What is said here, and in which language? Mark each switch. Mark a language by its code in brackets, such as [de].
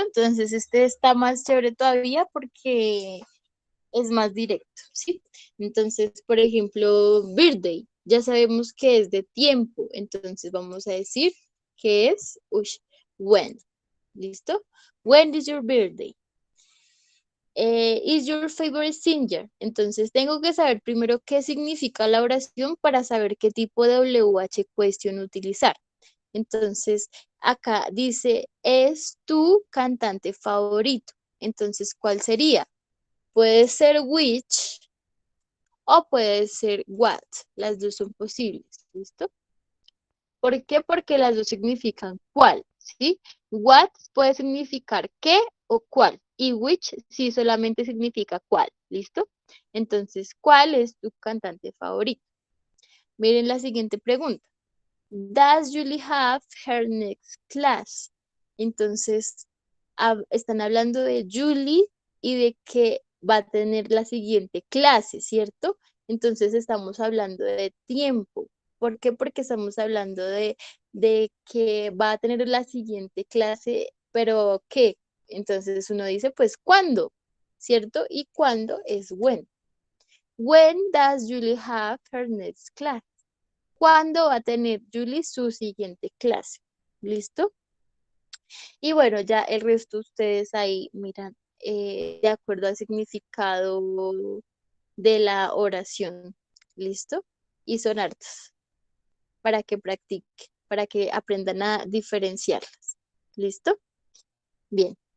[es] Entonces este está más chévere todavía porque es más directo, ¿sí? Entonces, por ejemplo, birthday. Ya sabemos que es de tiempo. Entonces vamos a decir que es when. ¿Listo? [en] When is your birthday? Is your favorite singer? [es] Entonces tengo que saber primero qué significa la oración para saber qué tipo de WH question utilizar. Entonces acá dice, ¿es tu cantante favorito? Entonces, ¿cuál sería? Puede ser which o puede ser what. Las dos son posibles. ¿Listo? ¿Por qué? Porque las dos significan cuál, ¿sí? What puede significar qué o cuál. Y which sí solamente significa cuál, ¿listo? Entonces, ¿cuál es tu cantante favorito? Miren la siguiente pregunta. [en] Does Julie have her next class? [es] Entonces, están hablando de Julie y de que va a tener la siguiente clase, ¿cierto? Entonces estamos hablando de tiempo. ¿Por qué? Porque estamos hablando de que va a tener la siguiente clase, pero ¿qué? Entonces uno dice, pues, ¿cuándo? ¿Cierto? Y ¿cuándo es when? [en] When does Julie have her next class? [es] ¿Cuándo va a tener Julie su siguiente clase? ¿Listo? Y bueno, ya el resto ustedes ahí miran de acuerdo al significado de la oración. ¿Listo? Y son hartas para que practique, para que aprendan a diferenciarlas. ¿Listo? Bien.